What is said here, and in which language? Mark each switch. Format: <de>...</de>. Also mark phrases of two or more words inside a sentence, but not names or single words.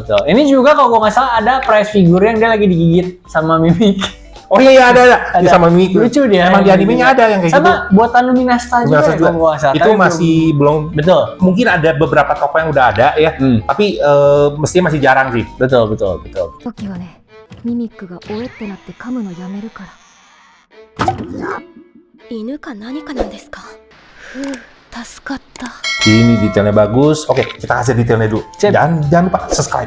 <id>Ini juga kalau gue nggak salah ada</id> <en>price figure</en> <id>yang dia lagi digigit sama Mimik. Oh iya ada. Ada. Dia sama Mimi. Lucu dia. Emang di animenya ada yang kayak gitu. sama buatan Luminasta juga, Luminasta ya, juga. kalau gua nggak salah. Itu Tapi masih belum. betul. Mungkin ada beberapa toko yang udah ada ya, tapi mestinya masih jarang sih. Betul.</id> <ja>時はねミミックがおえってなって噛むのやめるから犬か何かなんですかふう助かった</ja> <id>Ini detailnya bagus. Oke, kita kasih detailnya dulu. Sip. Jangan lupa subscribe.</id>